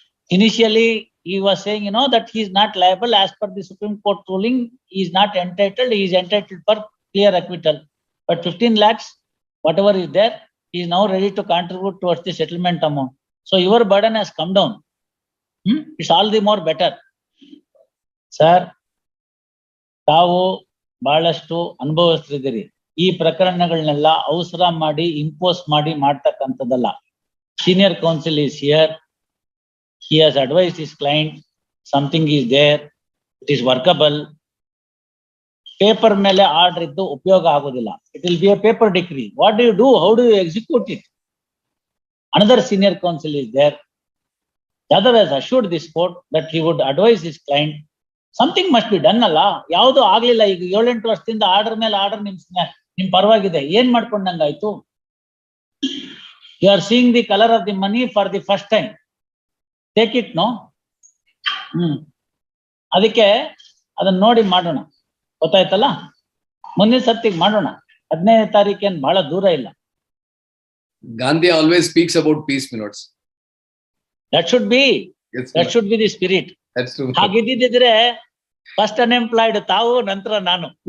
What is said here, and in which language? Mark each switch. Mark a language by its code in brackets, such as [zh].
[en] Initially, he was saying, that he is not liable as per the Supreme Court ruling. He is not entitled. He is entitled for clear acquittal. But 15 lakhs, whatever is there, he is now ready to contribute towards the settlement amount. So your burden has come down. It's all the more better. [kn] Sir, ತಾವು ಬಹಳಷ್ಟು ಅನುಭವಿಸ್ತಿದ್ದೀರಿ. ಈ ಪ್ರಕರಣಗಳನ್ನೆಲ್ಲ ಅವಸರ ಮಾಡಿ impose ಮಾಡಿ ಮಾಡ್ತಕ್ಕಂಥದ್ದಲ್ಲ. [en] Senior counsel is here. He has advised his client, something is there, it is workable. [kn] Paper ಮೇಲೆ order ಇದ್ದು ಉಪಯೋಗ ಆಗೋದಿಲ್ಲ. [en] It will be a paper decree. What do you do? How do you execute it? Another senior counsel is there. The other has assured this court that he would advise his client. Something must be done ಅಲ್ಲ. [kn] ಯಾವುದು ಆಗ್ಲಿಲ್ಲ. ಈಗ 7-8 ವರ್ಷದಿಂದ order ಮೇಲೆ order ನಿಮ್ ಪರವಾಗಿದೆ, ಏನ್ ಮಾಡ್ಕೊಂಡಂಗಾಯ್ತು? [en] You are seeing the color of the money for the first time. Take it no. [kn] ಅದಕ್ಕೆ ಅದನ್ನ ನೋಡಿ ಮಾಡೋಣ, ಗೊತ್ತಾಯ್ತಲ್ಲ? ಮುಂದಿನ ಸತ್ತಿಗೆ ಮಾಡೋಣ. 15ನೇ ತಾರೀಕೇನು ಬಹಳ ದೂರ ಇಲ್ಲ. [en] Gandhi always speaks about peace, my lords. That should be Yes, that should be the spirit. that's true. [kn] ಹಾಗಿದ್ದಿದ್ರೆ first unemployed ತಾವು, ನಂತರ ನಾನು.